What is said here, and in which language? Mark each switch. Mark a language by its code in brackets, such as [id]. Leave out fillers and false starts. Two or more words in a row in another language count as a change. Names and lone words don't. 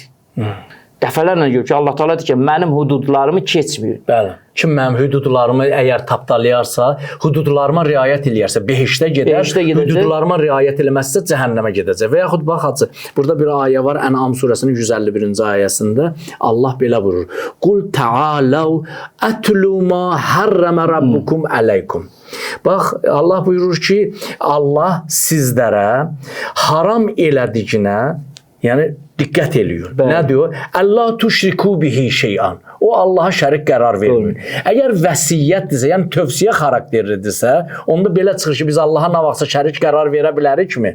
[az] Dəfələrlə görür ki, Allah Taala deyir ki, mənim hududlarımı keçmir. Bəli. Kim mənim hüdudlarımı əgər tapdalayarsa, hüdudlarıma riayət eləyərsə, behişdə gedər, hüdudlarıma riayət eləməzsə cəhənnəmə gedəcək. Və yaxud baxacaq, burada bir ayə var, Ən'am surəsinin 151-ci ayəsində Allah belə buyurur: [ar] "قل تعالوا أتل ما حرم ربكم عليكم." [az] Bax, Allah buyurur ki, Allah sizlərə haram elədiyinə, yəni diqqət eləyir. Nə diyor? [ar] الله تشركوا به شيئا. [az] O Allaha şərik qərar vermir. Əgər vəsiyyətdirsə, yəni tövsiyə xarakterlidirsə, onda belə çıxır ki, biz Allaha nə vaxtsa şərik qərar verə bilərikmi?